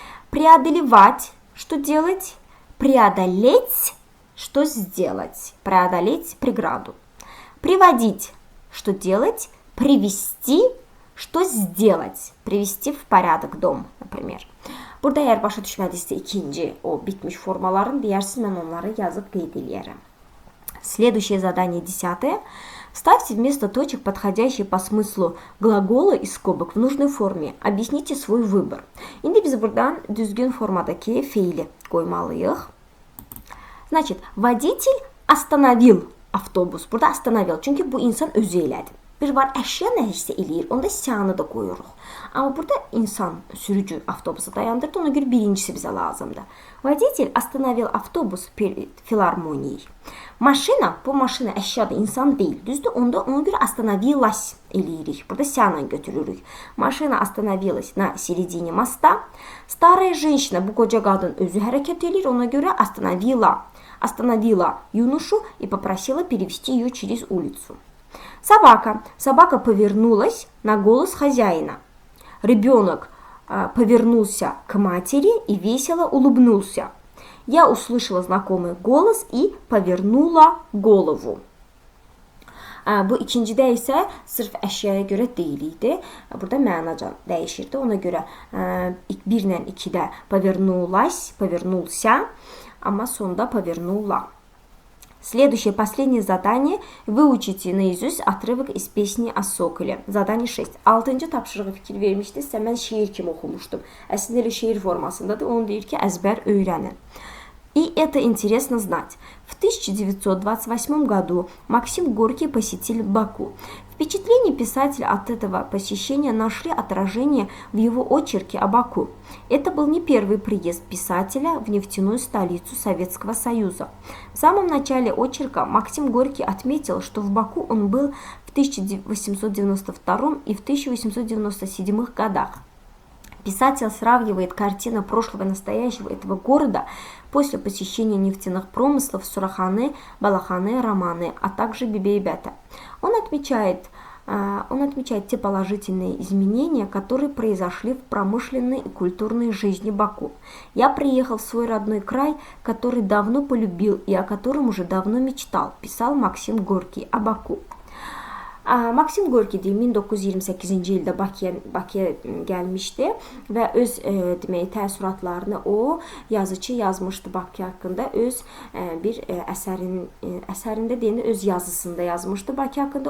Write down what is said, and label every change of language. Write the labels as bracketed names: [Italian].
[Russian] Преодолевать, что делать. Преодолеть, что сделать. Преодолеть преграду. Приводить, что делать. Привести, что сделать. Привести в порядок dom, например. [Azerbaijani] Burada eğer başa düşmədinizsə ikinci o bitmiş formaların deyərsiniz, mən onları yazıb qeyd eləyərəm. [Russian] Следующее задание 10. Вставьте вместо точек подходящие по смыслу глаголы из скобок в нужной форме. Объясните свой выбор. [Azerbaijani] İndi biz buradan düzgün formadakı fiili qoymalıyıq. [Russian] Значит, водитель остановил avtobus. [Azerbaijani] Burada остановил. Çünki bu insan özü elədi. Bir var əşya nəyisə eləyir, onda siyanı da qoyuruq. Amma burada insan sürücü avtobusu dayandırdı, ona görə birincisi bizə lazımdır. [Russian] Водитель остановил автобус перед филармонией. [Azerbaijani] Maşina, bu maşina əşyadır, insan deyil. Düzdür? Onda ona görə остановилась eləyirik. Burada siyanla götürürük. [Russian] Maşina остановилась на середине моста. Старая женщина, [Azerbaijani] bu qoca qadın özü hərəkət eləyir, ona görə [Russian] остановила юношу и попросила перевести ее через улицу. Собака. Собака повернулась на голос хозяина. Ребенок повернулся к матери и весело улыбнулся. Я услышала знакомый голос и повернула голову. [Azerbaijani] Bu ikincidə isə sırf əşyaya görə deyil idi. Burada mənaca dəyişirdi. Ona görə 1 ilə 2-də повернулась, повернулся, amma sonda повернула. [Russian] Следующее, последнее задание. Выучите наизусть отрывок из песни о Соколе. Задание 6. [Azerbaijani] 6-cı tapşırığı fikir vermişdinizsə, mən şeir kimi oxumuşdum. Əslində elə şeir formasındadır. Onu deyir ki, əzbər öyrənin. [Russian] И это интересно знать. В 1928 году Максим Горький посетил Баку. Впечатления писателя от этого посещения нашли отражение в его очерке о Баку. Это был не первый приезд писателя в нефтяную столицу Советского Союза. В самом начале очерка Максим Горький отметил, что в Баку он был в 1892 и в 1897 годах. Писатель сравнивает картины прошлого и настоящего этого города после посещения нефтяных промыслов Сураханы, Балаханы, Романы, а также Бибейбета. Он отмечает те положительные изменения, которые произошли в промышленной и культурной жизни Баку. Я приехал в свой родной край, который давно полюбил и о котором уже давно мечтал, писал Максим Горький о Баку. [Azerbaijani] Maksim Gorki 1928-ci ildə Bakıya gəlmişdi və öz təəssüratlarını o yazıcı yazmışdı Bakı haqqında. Öz bir əsərində deyəndə öz yazısında yazmışdı Bakı haqqında.